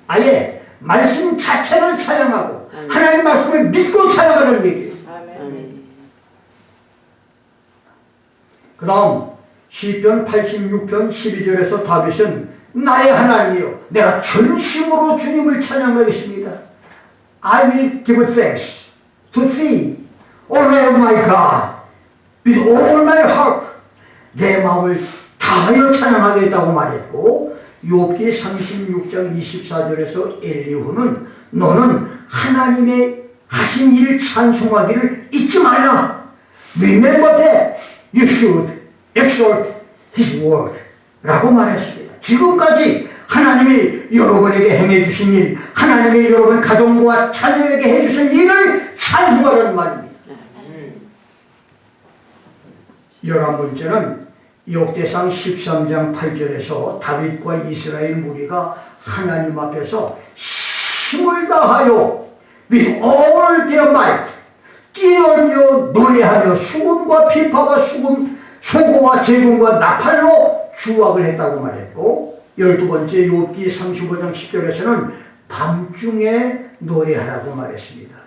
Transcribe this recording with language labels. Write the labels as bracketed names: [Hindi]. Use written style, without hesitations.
[Korean] 아예 말씀 자체를 찬양하고 하나님 말씀을 믿고 찬양하는 얘기예요. 아멘. 그 다음 시편 86편 12절에서 다윗은 나의 하나님이여 내가 전심으로 주님을 찬양하겠습니다. [English] I will give thanks to thee, O Lord my God, with all my heart. [Korean] 내 마음을 다하여 찬양하겠다고 말했고, 욥기 36장 24절에서 엘리후는 너는 하나님의 하신 일 찬송하기를 잊지 말라. [English] Remember that you should exalt his word [Korean] 라고 말했습니다. 지금까지 하나님이 여러분에게 행해 주신 일, 하나님이 여러분 가정과 자녀에게 해주신 일을 찬송하라는 말입니다. 11번째는 역대상 13장 8절에서 다윗과 이스라엘 무리가 하나님 앞에서 힘을 다하여 [English] with all their might [Korean] 뛰놀며 노래하며 수금과 피파와 소고와 제금과 나팔로 주악을 했다고 말했고, 12번째 욥기 35장 10절에서는 밤중에 노래하라고 말했습니다.